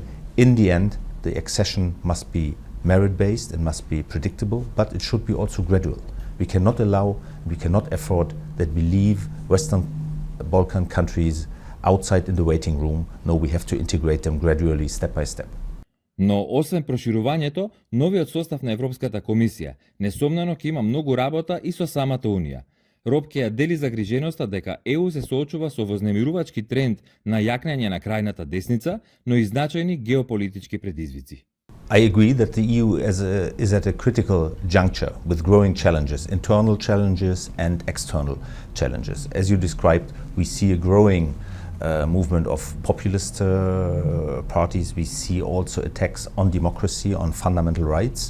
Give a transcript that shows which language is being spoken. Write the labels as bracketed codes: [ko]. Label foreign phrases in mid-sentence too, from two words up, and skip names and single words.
[en] In the end, the accession must be merit-based and must be predictable, but it should be also gradual. We cannot afford that we leave Western Balkan countries outside in the waiting room. No, we have to integrate them gradually, step by step. [mk] Но освен проширувањето, новиот состав на Европската комисија несомнено ќе има многу работа и со самата Унија. Ропке ја дели загриженоста дека ЕУ се соочува со вознемирувачки тренд на јакнење на крајната десница, но и значајни геополитички предизвици. [en] I agree that the EU is at a critical juncture with growing challenges, internal challenges and external challenges. As you described, we see a growing movement of populist parties. We see also attacks on democracy, on fundamental rights.